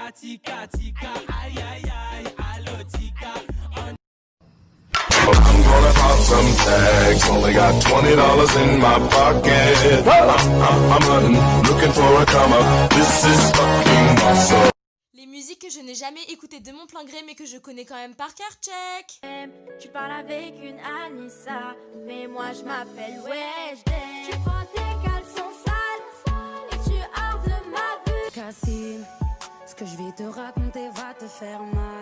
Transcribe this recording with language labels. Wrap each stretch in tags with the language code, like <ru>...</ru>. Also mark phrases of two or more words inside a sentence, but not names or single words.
<en>tika tika, aïe aïe aïe, allo tika. I'm gonna pop some tags. Only got $20 in my pocket. I'm hunting, looking for a come up. This is fucking awesome.</en> <fr>Les musiques que je n'ai jamais écoutées de mon plein gré mais que je connais quand même par cœur, check. Tu parles avec une Anissa, mais moi je m'appelle Weshden. Tu prends tes caleçons sales et tu hors de ma vue. Cassine, ce que je vais te raconter va te faire mal.</fr>